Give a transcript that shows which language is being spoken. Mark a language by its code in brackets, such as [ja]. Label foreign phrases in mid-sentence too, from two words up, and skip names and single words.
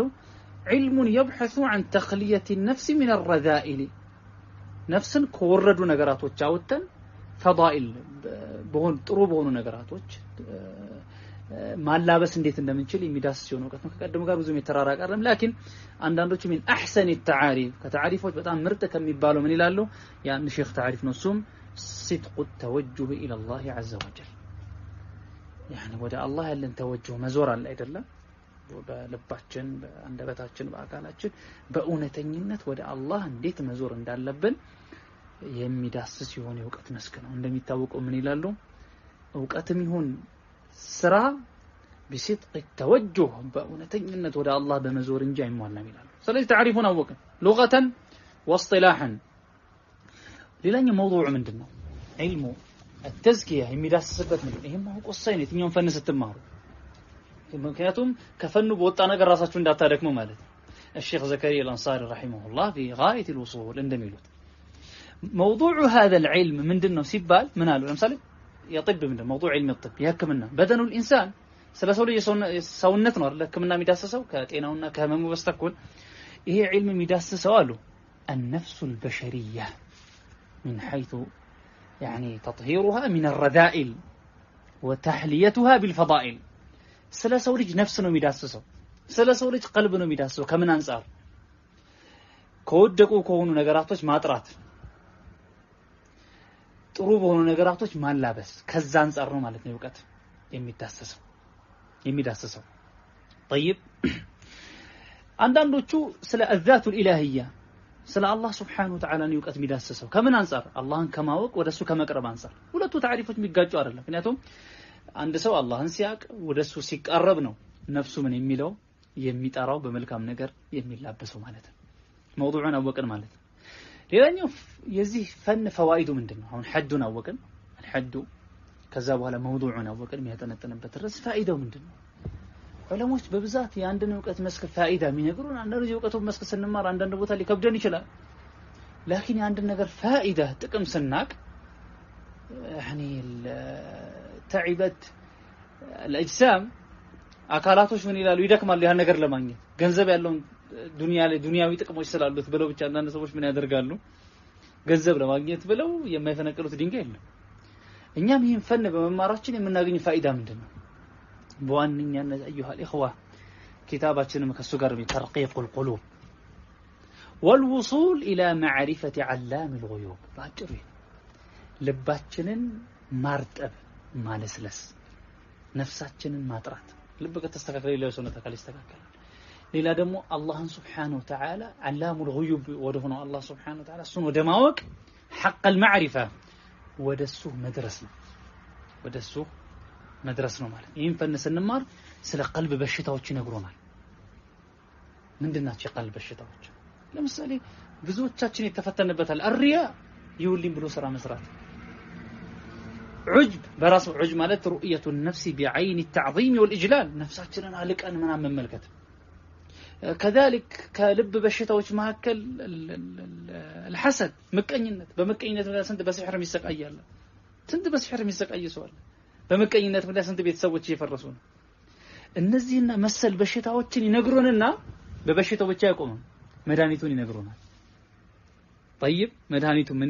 [ar] علم يبحث عن تخلية النفس من الرذائل [am] ነፍስን ከወረዱ ነገራቶች አውጥተን ፈዳኢል በሆኑ ጥሩ በሆኑ ነገራቶች ማላበስ እንዴት እንደምንችል የሚዳስስ የሆነ እውቀት ነው። ከቀደሙ ጋር ብዙም የተራራቀ አይደለም። لكن አንዳንዶቹ [ar] من احسن التعاريف [am] ከተعاريፎች በጣም ምርጥ ከሚባለው ምን ይላሉ? ያን ሼክ تعريف ነው። እሱም [ar] صدق التوجه الى الله عز وجل يعني [am] ወደ አላህ ያለን ተወጁህ መዞር አለ አይደለም? በልባችን በአንደበታችን በአካላችን በእውነተኝነት ወደ አላህ እንዴት መዞር እንዳለብን የሚዳስስ የሆነ የእውቀት መስክ ነው። እንደሚታወቀው ምን ይላሉ? እውቀትም ይሁን ስራ [ar] بصدق التوجه [am] በእውነተኝነት ወደ አላህ በመዞር እንጂ አይሟላም ይላሉ። ስለዚህ تعريفون አወቀ [ar] لغة واصطلاحا። [am] ሌላኛው موضوع ምንድነው? [ar] علم التزكية [am] የሚዳስስበት ምንድነው? ይሄም ማወቅ ወሳኝ ነው የትኛውን ፈን ስትማሩ። ምክንያቱም ከፈኑ በወጣ ነገር ራሳችሁ እንዳታደክሙ ማለት ነው። [ar] الشيخ زكريا الأنصاري رحمه الله في غاية الوصول [am] እንደሚሉት [ar] موضوع هذا العلم [am] ምንድነው ሲባል ምን አሉ? ለምሳሌ የጥብ ምንድነው? [ar] موضوع علم الطب [am] የህክምና [ar] بدن الإنسان [am] ስለ ሰው ልጅ ሰውነት ነው አይደል? ህክምና የሚዳስሰው ከጤናውና ከህመሙ በስተኩል ይሄ علم የሚዳስሰው አሉ [ar] النفس البشرية من حيث يعني تطهيرها من الرذائل وتحليتها بالفضائل [am] ስለ ሰው ልጅ ነፍስ ነው የሚዳስሰው ስለ ሰው ልጅ ቀልብ ነው የሚዳስሰው ከምን አንፃር ከወደቁ ከሆኑ ነገራቶች ማጥራት ጥሩ በሆኑ ነገራቶች ማላበስ ከዛ አንፃር ነው ማለት ነው ዕውቀት የሚዳስሰው طيب አንዳንዶቹ ስለ الذات الالهيه ስለ አላህ [ar] سبحانه وتعالى [am] ነው ዕውቀት የሚዳስሰው ከምን አንፃር አላህን ከማወቅ ወደሱ ከመቅረብ አንፃር ሁለቱ ታሪፎች የሚጋጩ አይደለም ምክንያቱም አንድ ሰው አላህን ሲያቅ ወደሱ ሲቀርብ ነው ነፍሱ ምን የሚለው የሚጠራው በመልካም ነገር የሚላበሰው ማለት ነው موضوعنا አወቅን ማለት ነው ሌላኛው የዚህ ፈን ፈዋኢዱ ምንድነው አሁን ሐዱን አወቅን الحد ከዛ በኋላ موضوعنا አወቅን የሚያጠነጥንበት ርዕስ ፋኢዳው ምንድነው ዑለሞች በብዛት የአንድን ዕውቀት መስክ ፋኢዳ የሚነግሩን አንዳንድ የዕውቀቱን መስክ ስንማር አንዳንድ ቦታ ሊከብደን ይችላል لكن የአንድ ነገር ፋኢዳ ጥቅም ስናቅ [ar] يعني تعبت الاجسام [am] አካላቶች ምን ይላሉ ይደክማሉ ያን ነገር ለማግኘት ገንዘብ ያለው ዱንያ ላይ ዱንያዊ ጥቅሞች ስላሉት ብለው ብቻ አንዳንድ ሰዎች ምን ያደርጋሉ ገንዘብ ለማግኘት ብለው የማይፈነቅሉት ድንጋይ የለም እኛም ይሄን ፈን በመማራችን የምናገኝ ፋኢዳ ምንድነው በዋንኛነት [ar] ايها الاخوه [am] كتاباችንም ከሱ ጋር [ar] ترقيق القلوب والوصول الى معرفه علام الغيوب [am] ባጭሩ ልባችንን ማርጠብ ማለስለስ ነፍሳችንን ማጥራት ልብ ከተስተካከለ ሌላ ሰውነት አካል ይስተካከላል ሌላ ደግሞ አላህን [ar] سبحانه وتعالى علام الغيوب [am] ወደሆነው አላህ [ar] سبحانه وتعالى [am] እሱን ወደ ማወቅ [ar] حق المعرفه [am] ወደሱ መድረስ ነው ማለት ይሄን ፈን ስንማር ስለ ቀልብ በሽታዎች ይነግሩናል ምንድናቸው የቀልብ በሽታዎች ለምሳሌ ብዙዎቻችን የተፈተነበታል አርያ ይውልኝ ብሎ ስራ መስራት [ar] عجب براس عجب [am] ማለት [ar] رؤيه النفس بعين التعظيم [am] والاجلال نفساችንን አልቀን ምናምን መመልከት كذلك ከልብ በሽታዎች መካከል الحسد ምቀኝነት በምቀኝነት ምክንያት ስንት በሲህር የሚሰቃያል ስንት በሲህር የሚሰቃይ ሰው አለ በምቀኝነት ምክንያት ስንት ቤተሰቦች እየፈረሱ ነው እነዚህና መሰል በሽታዎችን ይነግሩንና በበሽታው ብቻ አይቆምም መድኃኒቱን ይነግሩናል طيب መድኃኒቱ ምን